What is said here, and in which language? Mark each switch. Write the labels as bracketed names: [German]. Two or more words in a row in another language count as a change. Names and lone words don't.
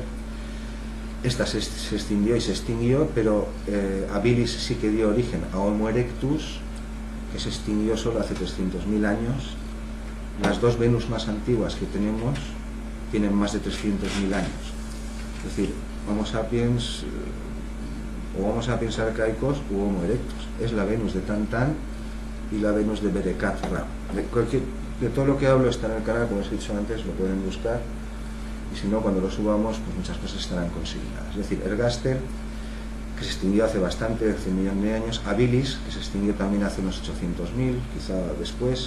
[Spanish] Esta se extinguió y se extinguió, pero habilis sí que dio origen a Homo erectus, que se extinguió solo hace 300.000 años. Las 2 Venus más antiguas que tenemos tienen más de 300.000 años. Es decir, Homo sapiens o Homo sapiens arcaicos u Homo erectus. Es la Venus de Tantan y la Venus de Berekat Ram. De todo lo que hablo está en el canal, como os he dicho antes, lo pueden buscar. Y si no, cuando lo subamos, pues muchas cosas estarán consignadas. Es decir, ergaster, que se extinguió hace bastante, hace 1 millón de años. Habilis, que se extinguió también hace unos 800.000, quizá después.